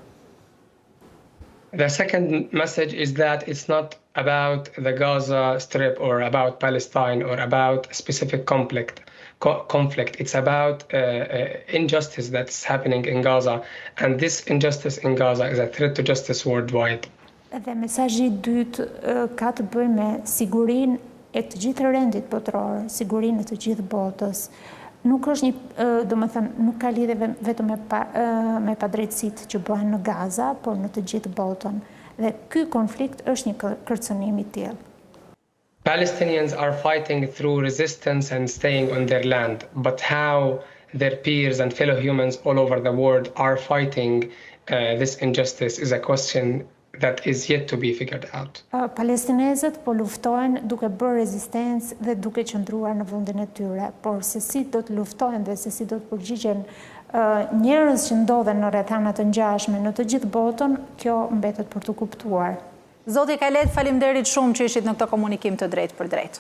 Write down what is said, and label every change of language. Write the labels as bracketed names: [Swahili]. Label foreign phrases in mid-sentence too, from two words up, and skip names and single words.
[English] The second message is that it's not about the Gaza Strip or about Palestine or about a specific conflict. It's about injustice that's happening in Gaza, and this injustice in Gaza is a threat to justice worldwide. [Albanian] Dhe mesazhi i dytë ka të bëjë me sigurinë e të gjithë rendit botror, sigurinë e të gjithë botës. Nuk është nuk ka lidhje vetëm me padrejtësitë që bëhen në Gaza, por në të gjithë botën. Dhe ky konflikt është një kërcënim I tillë. [English] Palestinians are fighting through resistance and staying on their land, but how their peers and fellow humans all over the world are fighting this injustice is a question that is yet to be figured out. [Albanian] Palestinezët po luftojnë duke bërë rezistencë dhe duke qëndruar në vendin e tyre, por se si do të luftojnë dhe se si do të përgjigjen njerëz që ndodhen në rrethana të ngjashme në të gjithë botën, kjo mbetet për të kuptuar. Zoti Kajlet, faleminderit shumë që ishit në këtë komunikim të drejtë për drejtë.